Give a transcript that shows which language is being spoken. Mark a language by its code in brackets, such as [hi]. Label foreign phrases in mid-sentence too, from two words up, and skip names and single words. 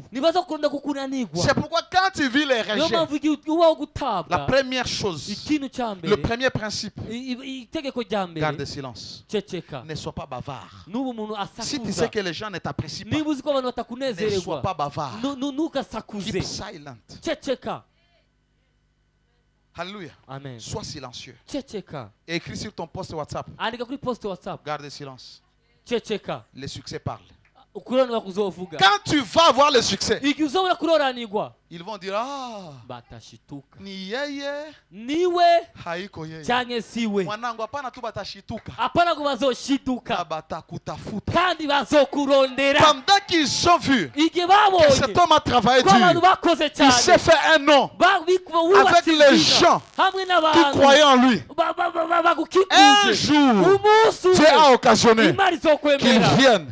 [fr] C'est pourquoi quand tu vis les rejets, la première chose, le premier principe, garde le silence. Ne sois pas bavard. Si tu sais que les gens ne t'apprécient pas, ne sois pas bavard. [en] Keep silent. [fr] Alléluia. Amen. Sois silencieux. Écris sur ton post WhatsApp. Garde le silence. Le succès parle. Quand tu vas avoir le succès, ils vont dire, [sw] ah, ni yeye, niwe, haiko yeye. Mwanangu hapana tu batashituka. Na batakutafuta. [fr] Pendant qu'ils ont vu que cet homme a travaillé dur, il s'est fait un nom avec les gens qui croyaient en lui. Un jour, Dieu a occasionné qu'ils viennent.